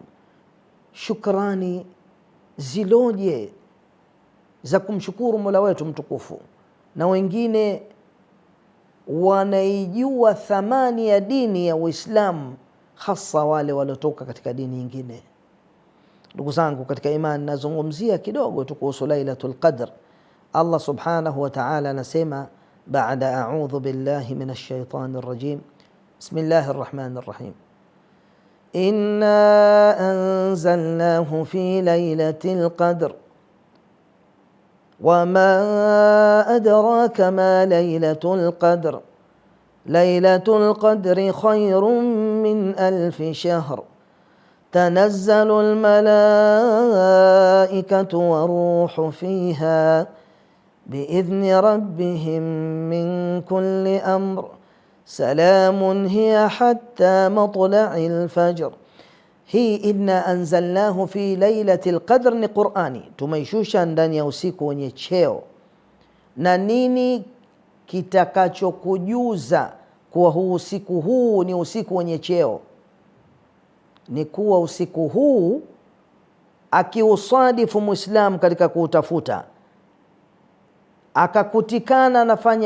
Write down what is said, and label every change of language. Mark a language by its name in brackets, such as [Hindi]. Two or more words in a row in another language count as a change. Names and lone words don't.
[Swahili] Shukrani ziloje za kumshukuru Mola wetu mtukufu, na wengine wanaijua thamani ya dini ya Uislamu, hasa wale waliotoka katika dini nyingine. Ndugu zangu katika imani, nazungumzia kidogo tu kuhusu Lailatul Qadr. Allah [Arabic] سبحانه وتعالى [Swahili] anasema baada [Arabic] أعوذ بالله من الشيطان الرجيم بسم الله الرحمن الرحيم, إنا أنزلناه في ليلة القدر وما أدراك ما ليلة القدر ليلة القدر خير من ألف شهر تنزل الملائكة والروح فيها بإذن ربهم من كل أمر سلام هي حتى مطلع الفجر. هي إنا أنزلناه في ليلة القدر [Swahili] ni Qur'ani tumeishusha ndani ya usiku wenye cheo. Na nini kitakachokujuza kuwa huu usiku huu ni usiku wenye cheo? Ni kuwa usiku huu akiusadifu Muislam katika kuutafuta, akakutikana anafanya